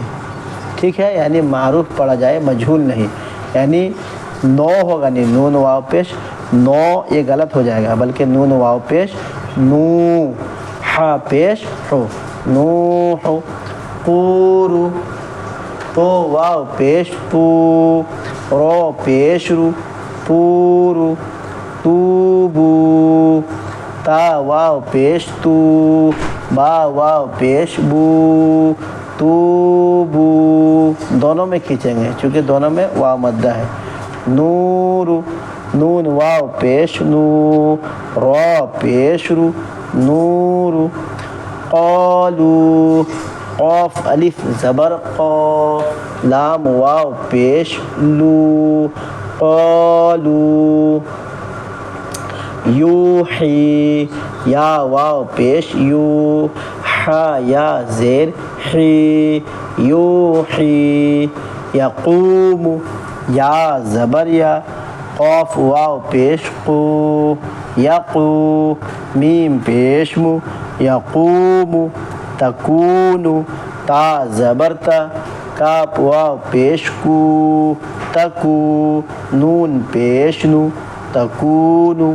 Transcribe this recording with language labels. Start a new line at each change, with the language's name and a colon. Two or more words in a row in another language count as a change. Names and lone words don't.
Urdu: ٹھیک ہے, یعنی معروف پڑھا جائے مجہول نہیں. یعنی نو ہوگا نہیں, نون واو پیش نو یہ غلط ہو جائے گا, بلکہ نون واو پیش نو, حا پیش حو, نوح. پورو, تو واو پیش پو, رو پیش رو, پورو. توبو, تا واو پیش تو, با واو پیش بو توبو دونوں میں کھینچیں گے چونکہ دونوں میں واو مدہ ہے. نور نون واو پیش نو را پیش رو نور. قالو قاف الف زبر قا لام واو پیش لو قالو. یوحی یا واو پیش یو حا یا زیر حی یوحی. یقوم یا زبر یا قاف واو پیش قو یقو میم پیش مو یقوم. تکون تا زبر تا کاف واو پیش کو تکو نون پیش نو تکونو.